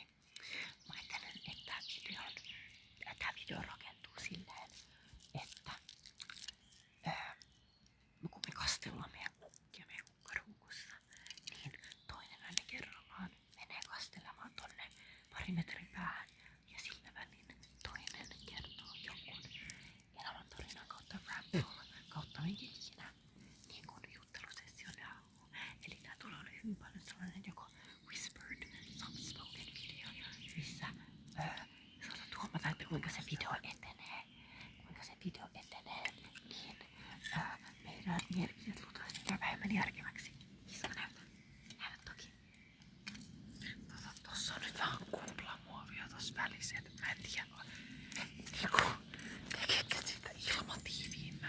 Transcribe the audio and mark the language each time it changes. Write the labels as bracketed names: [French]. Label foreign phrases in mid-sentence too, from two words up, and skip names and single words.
[Finnish] Mä ajattelen, että tää video rakentuu silleen, että kun me kastellaan meidän kukkia meidän kukkaruukussa, niin toinen aina kerrallaan menee kastelemaan tonne pari metrin päähän ja sillä välin toinen kertoo jonkun elämäntarinan kautta rap kautta minkä ikinä niin kuin juttelusession haluaa. Eli tää tulee olla hyvin paljon sellainen joko [English] whispered, soft-spoken video, [Finnish] missä saatat huomata, että kuinka se video etenee, niin meidän mielipiteet luultavasti jää vähemmän järkeväksi. Iska näytä toki. Tossa on nyt vähän kuplamuovia tossa välissä, että mä en tiedä tekeekö siitä ilmatiiviimmän.